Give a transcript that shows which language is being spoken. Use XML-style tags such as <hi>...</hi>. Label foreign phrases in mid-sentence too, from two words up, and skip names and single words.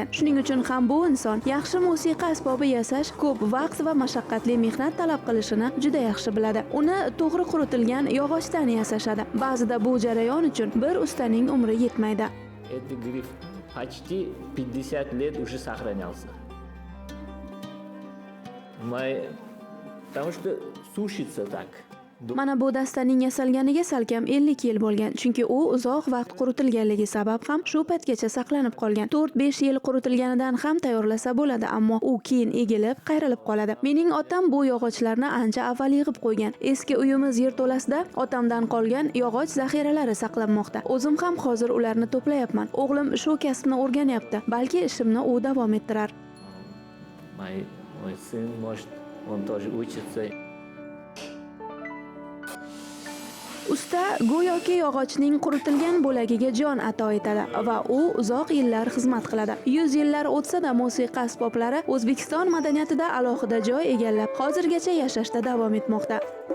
<uz>Shuning uchun ham bu inson yaxshi musiqa asbobi yasash ko'p vaqt va mashaqqatli mehnat talab qilishini juda yaxshi biladi. Uni to'g'ri quritilgan yog'ochdan yasashadi. Ba'zida bu jarayon uchun bir ustaning umri yetmaydi.</uz> <ru>Этот гриф почти 50 лет уже сохранялся. Потому что сушится так.</ru> <uz>Mana bu dastaning yasalganiga salkam 50 yil bo'lgan, chunki u uzoq vaqt quritilganligi sabab ham shu paytgacha saqlanib qolgan. 4-5 yil quritilganidan ham tayyorlasa bo'ladi, ammo u keyin egilib, qayrilib qoladi. Mening otam bu yog'ochlarni ancha avval yig'ib qo'ygan. Eski uyimiz yerto'lasida otamdan qolgan yog'och zaxiralari saqlanmoqda. O'zim ham hozir ularni to'playapman. O'g'lim shu kasbni o'rganyapti. Balki ishimni u davom ettirar.</uz> <ru>Мой сын, может, он тоже учится.</ru> <uz>Usta go'yoki yog'ochning quritilgan bo'lagiga jon ato etadi va u uzoq yillar xizmat qiladi. 100 yillar o'tsa-da musiqa asboblari O'zbekiston madaniyatida alohida joy egallab, hozirgacha yashashda davom etmoqda.</uz>